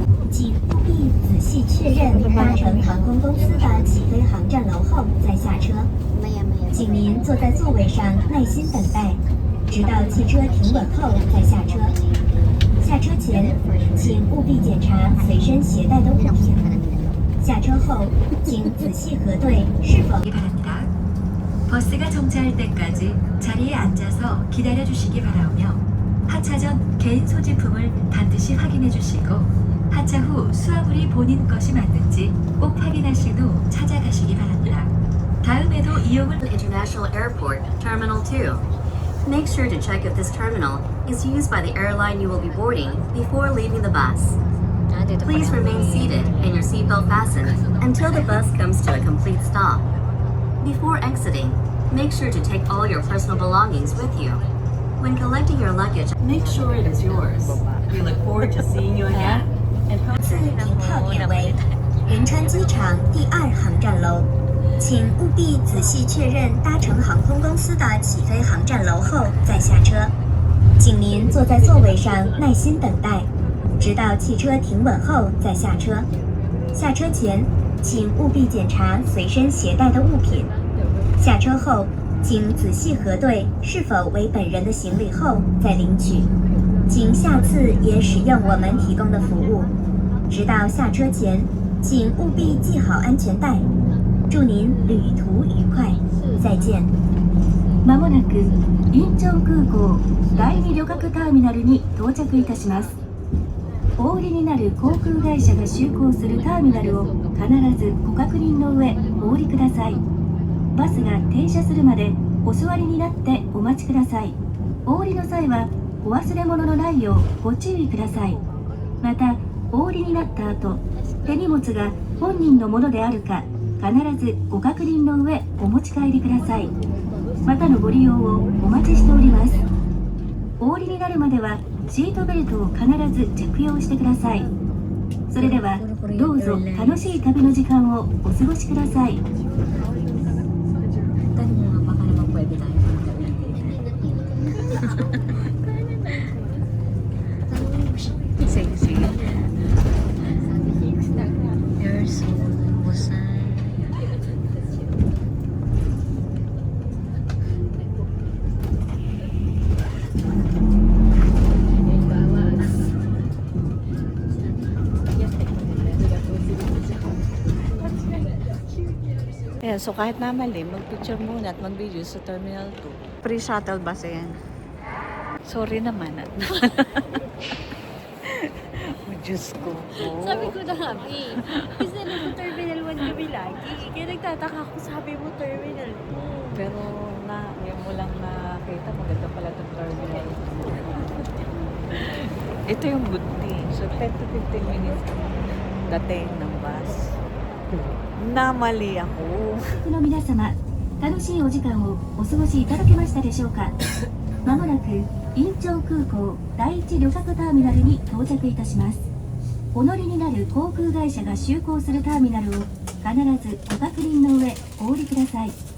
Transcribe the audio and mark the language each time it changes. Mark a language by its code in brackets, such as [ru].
[zh] 请务必仔细确认搭乘航空公司的起飞航站楼后再下车。 [tl] Maya-maya. [zh] 请您坐在座位上耐心等待，直到汽车停稳后再下車。下车前，请务必检查随身携带的物品。下车后，请仔细核对是否。 [ko] 바랍니다. 버스가 정차할 때까지 자리에 앉아서 기다려 주시기 바라며 하차 전 개인 소지품을 반드시 확인해 주시고 하차 후 수화물이 본인 것이 맞는지 꼭 확인하신 후 찾아가시기 바랍니다. 다음에도 이용을 [en] International Airport, Terminal 2. Make sure to check if this terminal is used by the airline you will be boarding before leaving the bus. [tl] Dito [en] Please remain seated and your seatbelt fastened until the bus comes to a complete stop. Before exiting, make sure to take all your personal belongings with you. When collecting your luggage, make sure it is yours. We look forward to seeing you again. And hope [zh] 次停靠点为仁川机场第2航站楼，请务必仔细确认搭乘航空公司的起飞航站楼后再下车。请您坐在座位上耐心等待，直到汽车停稳后再下车。下车前，请务必检查随身携带的物品。下车后，请仔细核对是否为本人的行李后再领取。请下次也使用我们提供的服务。直到下车前，请务必系好安全带。祝您旅途愉快，再见。 [ja] まもなくインチョン空港第2旅客ターミナルに到着いたします。お降りになる航空会社が就航するターミナルを必ずご確認の上お降りください。バスが停車するまでお座りになってお待ちください。お降りの際はお忘れ物のないようご注意ください。またお降りになった後、手荷物が本人のものであるか必ずご確認の上お持ち帰りください。またのご利用をお待ちしております。お降りになるまではシートベルトを必ず着用してください。それではどうぞ楽しい旅の時間をお過ごしください。 [tl] Tanong mo nga, baka naman pwede tayo magkawin. Sige, sige. Sabi 6 na. [en] You're so busay. [tl] Ayan, so kahit na mali, mag-picture muna at mag-video sa Terminal 2. [en] Free shuttle bus [tl] yan. Sorry naman at oh, Diyos ko po. Sabi ko na nga, eh. Kasi nasa Terminal 1 kami lagi. Kaya nagtataka ako, sabi mo Terminal 2. Pero na, yun mo lang nakita, maganda pala itong Terminal 2. Ito yung [en] good thing. So 10 to 15 minutes [tl] dating ng bus. Namali ako. [ja] の皆様、楽しいお時間をお過ごしいただけましたでしょうか。まもなくインチョン空港第一旅客ターミナルに到着いたします。お乗りになる航空会社が就航するターミナルを必ずご確認の上お降りください。